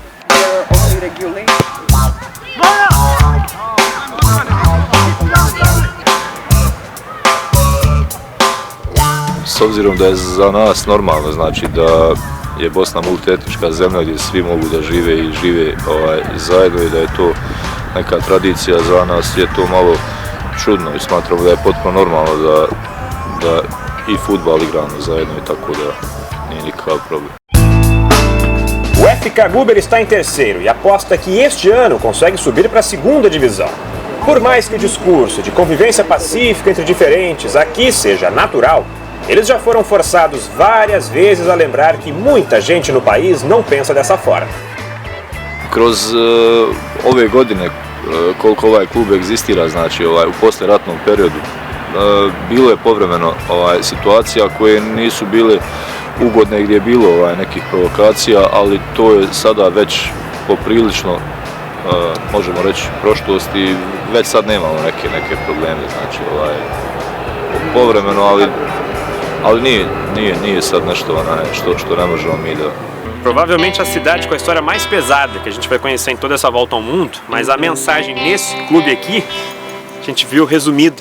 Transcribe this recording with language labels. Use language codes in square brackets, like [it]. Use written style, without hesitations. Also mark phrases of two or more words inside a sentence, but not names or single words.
[bs] S obzirom da je za nas normalno, znači da je Bosna multietnička zemlja gdje svi mogu da žive i žive zajedno i da je to neka tradicija, za nas je to malo čudno i smatramo da je potpuno normalno da i fudbal igramo zajedno e tako da nije nikakav problem. [pt] O FK Guber está em terceiro e aposta que este ano consegue subir para a segunda divisão. Por mais que o discurso de convivência pacífica entre diferentes aqui seja natural, eles já foram forçados várias vezes a lembrar que muita gente no país não pensa dessa forma. [bs] Kroz ove godine, koliko ovaj klub egzistira, znači u poslijeratnom periodu, bilo je povremeno situacija koje nisu bile ugodne, gdje je bilo nekih provokacija, ali to je sada već poprilično, možemo reći, prošlost i već sad nemamo neke probleme, znači povremeno, ali nije sad nešto što ne možemo mi da... [pt] Provavelmente a cidade com a história mais pesada que a gente vai conhecer em toda essa volta ao mundo, mas a mensagem nesse clube aqui, a gente viu resumida.